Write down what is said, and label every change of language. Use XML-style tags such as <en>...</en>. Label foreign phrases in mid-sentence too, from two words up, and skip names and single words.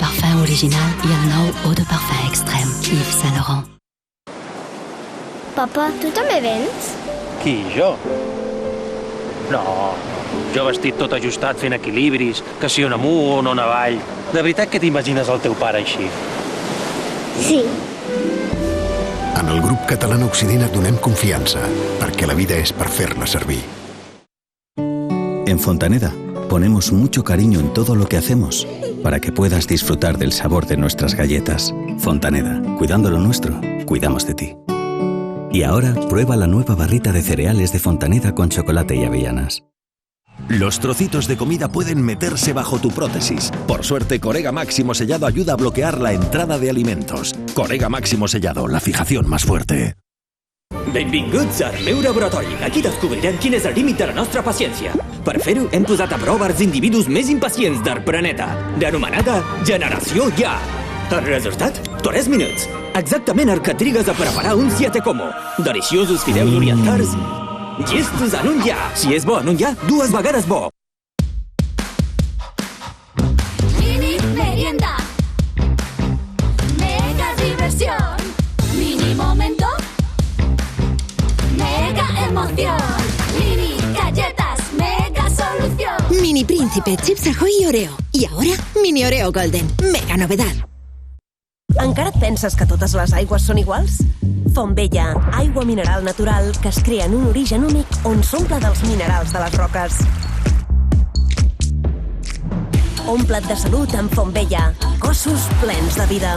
<ca>parfum original i el nou</ca> <fr>eau de parfum</fr> <ca>extrem, Yves Saint Laurent. Papa, tu també vens? Qui, jo? No, jo vestit tot ajustat fent equilibris, que si on amunt o on avall. De veritat que t'imagines el teu pare així? Sí. En el grup català Occident et donem confiança, perquè la vida és per fer-la servir.</ca> <es>En Fontaneda ponemos mucho cariño en todo lo que hacemos para que puedas disfrutar del sabor de nuestras galletas. Fontaneda, cuidando lo nuestro, cuidamos de ti. Y ahora prueba la nueva barrita de cereales de Fontaneda con chocolate y avellanas. Los trocitos de comida pueden meterse bajo tu prótesis. Por suerte, Corega Máximo Sellado ayuda a bloquear la entrada de alimentos. Corega Máximo Sellado, la fijación más fuerte.</es> <ca>Benvinguts al meu laboratori. Aquí descobrirem quin és el límit de la nostra paciència. Per fer-ho, hem posat a prova els individus més impacients del planeta, l'anomenada Generació Ja. El resultat? 3 minuts. Exactament el que trigues a preparar un siete como. Deliciosos fideus orientals, llestos en un ja. Si és bo en un ja, 2 vegades bo.</ca> <es>Mini merienda. Mega diversión. Mini momento. Mega emoción. Mini galletas. Mega solución. Mini Príncipe, Chips Ahoy y Oreo. Y ahora, Mini Oreo Golden. Mega novedad.</es> <ca>Encara et penses que totes les aigües són iguals? Fontvella, aigua mineral natural que es crea en un origen únic on s'omple dels minerals de les roques. Omple't de salut amb Fontvella. Cossos plens de vida.</ca>